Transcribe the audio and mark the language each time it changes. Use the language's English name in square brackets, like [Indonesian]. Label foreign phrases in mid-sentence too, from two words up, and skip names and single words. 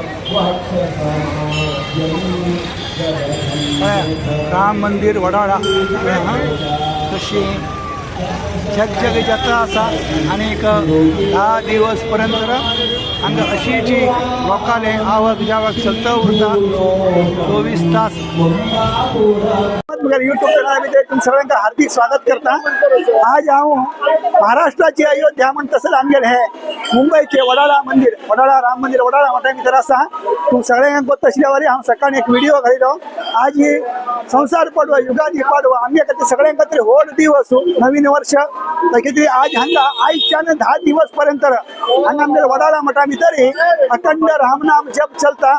[Konkani] राम मंदिर वडाळा तशी जगजग जत्रा असा आणि 10 दिवस पर्यंत हांगा अशी जी लोकांनी आवक जावक चलता उरता 24 तास। यूट्यूब चॅनलामध्ये तुम सगळ्यांना हार्दिक स्वागत करता। आज हांव महाराष्ट्राची अयोध्या म्हण तसं आमगेले हे मुंबईचे वडाळा मंदिर, वडाळा राम मंदिर वडाळा वाटा भितर आसा। तुम सगळ्यांक गोष्ट आसल्यावरी हांव सकाळी एक व्हिडिओ घालिलो। आज ही संसार पाडवा, युगादी पाडवा आमच्या खातीर सगळ्यां खातीर व्हड दिवस, नवीन वर्ष तरी आज हांगा आयच्यान 10 दिवस पर्यंत हांगा आमच्या वडाळा मठा भितर अखंड रामनाम जप चलता।